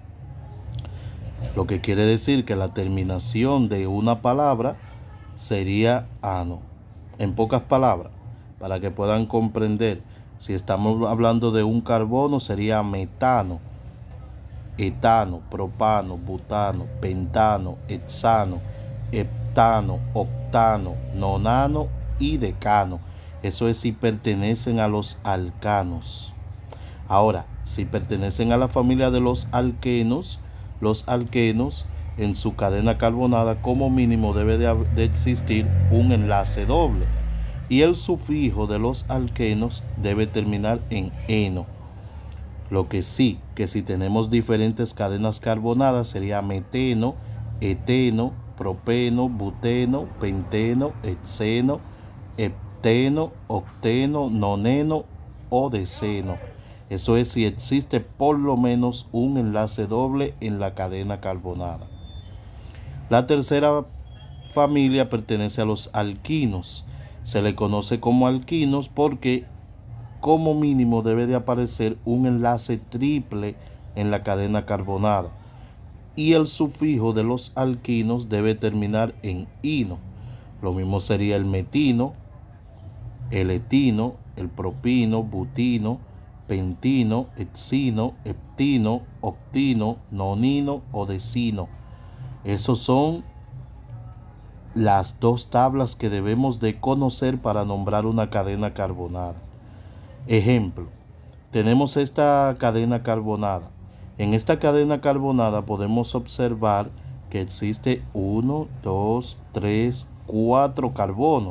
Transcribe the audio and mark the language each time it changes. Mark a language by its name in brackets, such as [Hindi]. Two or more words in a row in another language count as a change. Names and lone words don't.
[Spanish] Lo que quiere decir que la terminación de una palabra sería ano. En pocas palabras, para que puedan comprender, si estamos hablando de un carbono sería metano, etano, propano, butano, pentano, hexano, heptano, octano, nonano y decano. Eso es si pertenecen a los alcanos. Ahora, si pertenecen a la familia de los alquenos en su cadena carbonada como mínimo debe de existir un enlace doble, y el sufijo de los alquenos debe terminar en eno. Lo que sí, que si tenemos diferentes cadenas carbonadas sería meteno, eteno, propeno, buteno, penteno, hexeno, hepteno, octeno, noneno o deceno. Eso es si existe por lo menos un enlace doble en la cadena carbonada. La tercera familia pertenece a los alquinos. Se le conoce como alquinos porque como mínimo debe de aparecer un enlace triple en la cadena carbonada, y el sufijo de los alquinos debe terminar en ino. Lo mismo sería el metino, el etino, el propino, butino, pentino, hexino, heptino, octino, nonino o decino. Esos son las dos tablas que debemos de conocer para nombrar una cadena carbonada. Ejemplo, tenemos esta cadena carbonada. En esta cadena carbonada podemos observar que existe 1, 2, 3, 4 carbonos.